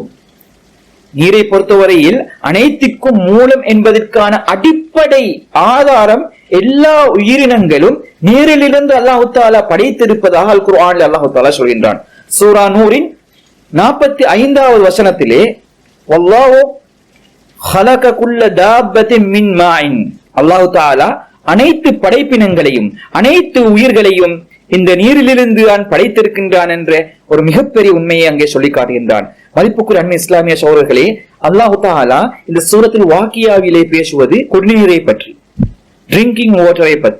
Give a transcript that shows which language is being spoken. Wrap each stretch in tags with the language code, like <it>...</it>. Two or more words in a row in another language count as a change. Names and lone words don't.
<ta>நீரை பொறுத்தவரையில் அனைத்திற்கும் மூலம் என்பதற்கான அடிப்படை ஆதாரம் எல்லா உயிரினங்களும் நீரிலிருந்து அல்லாஹ் தஆலா படைத்திருப்பதாக அல் குர்ஆனில் அல்லாஹ் தஆலா சொல்கின்றான். சூரா நூரின் 45வது வசனத்திலே</ta> <ar>வல்லாஹு خلق كل دابة من ماء,</ar> <ta>அல்லாஹ் தஆலா அனைத்து படைப்பினங்களையும் அனைத்து உயிர்களையும் இந்த நீரிலிருந்து தான் படைத்திருக்கின்றான் என்ற ஒரு மிகப்பெரிய உண்மையை அங்கே சொல்லி காட்டுகின்றான். மதிப்புக்குரிய அன்னை இஸ்லாமிய சகோதரர்களே, அல்லாஹ் தஆலா இந்த சூரத்தில் வாக்கியாவிலே பேசுவது குடிநீரை பற்றி,</ta> <en>drinking waterai</en> <ta>பற்றி.</ta>